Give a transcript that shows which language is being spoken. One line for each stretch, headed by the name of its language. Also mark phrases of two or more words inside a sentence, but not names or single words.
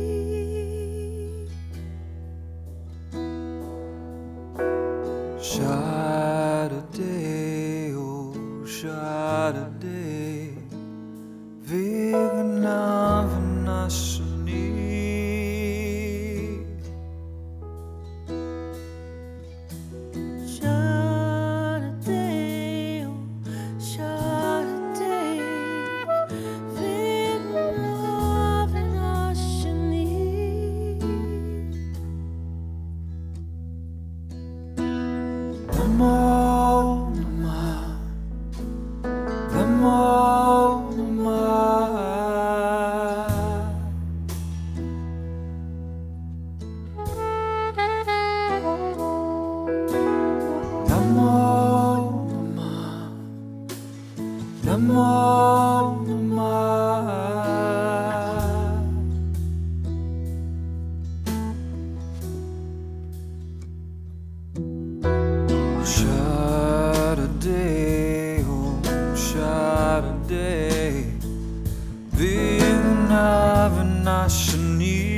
English: Saturday, oh Saturday,
Sanskrit: Vigna Vinashani.
English: Saturday, oh Saturday,
Sanskrit: Vigna Vinashani. Namo Namah, Namo Namah. Namo Namah, Namo Namah.
English: Saturday, oh Saturday,
Sanskrit: Vigna Vinashani.